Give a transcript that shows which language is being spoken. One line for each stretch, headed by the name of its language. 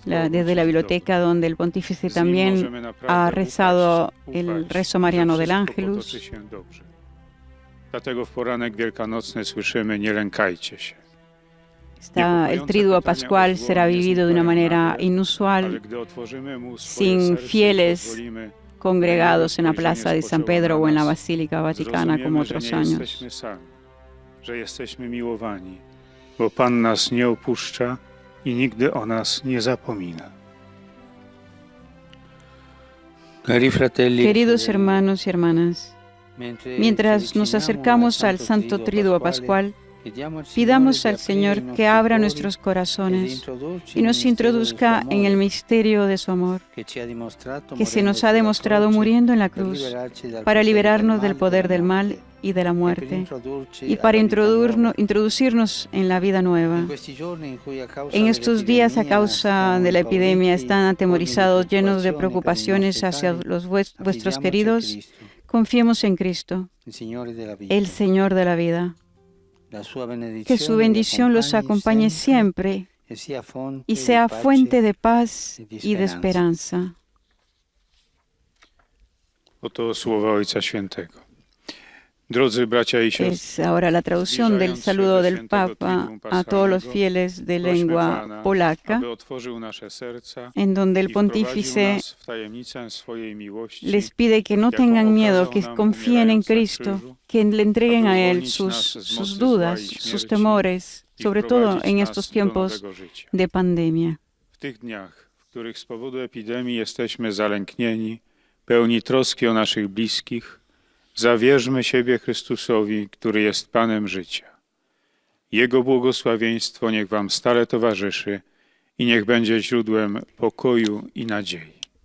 Spanish: Desde la biblioteca donde el Pontífice también ha rezado el rezo mariano del Ángelus.
Polish: Dlatego w poranek wielkanocny słyszymy: nie lękajcie się.
Spanish: El triduo pascual será vivido de una manera inusual, sin fieles congregados en la plaza de San Pedro o en la Basílica Vaticana como otros años.
Polish: Że jesteśmy miłowani, bo Pan nas nie opuszcza i nigdy o nas nie zapomina.
Spanish: Queridos hermanos y hermanas, mientras nos acercamos al Santo Triduo Pascual, pidamos al Señor que abra nuestros corazones y nos introduzca en el misterio de su amor, que se nos ha demostrado muriendo en la cruz, para liberarnos del poder del mal y de la muerte, y para introducirnos en la vida nueva. En estos días, a causa de la epidemia, están atemorizados, llenos de preocupaciones hacia los vuestros queridos. Confiemos en Cristo, el Señor de la vida. Que su bendición los acompañe siempre y sea fuente de paz y de esperanza.
Polish: Oto słowa Ojca Świętego. Drodzy bracia y siostry,
Spanish: Es ahora la traducción del saludo del Papa a todos los fieles de lengua polaca, en donde el pontífice les pide que no tengan miedo, que confíen en Cristo, que le entreguen a Él sus dudas, sus temores, sobre todo en estos tiempos de pandemia.
Polish: W tych dniach, w których z powodu epidemii jesteśmy zalęknieni, pełni troski o naszych bliskich, zawierzmy siebie Chrystusowi, który jest Panem życia. Jego błogosławieństwo niech wam stale towarzyszy i niech będzie źródłem pokoju i nadziei.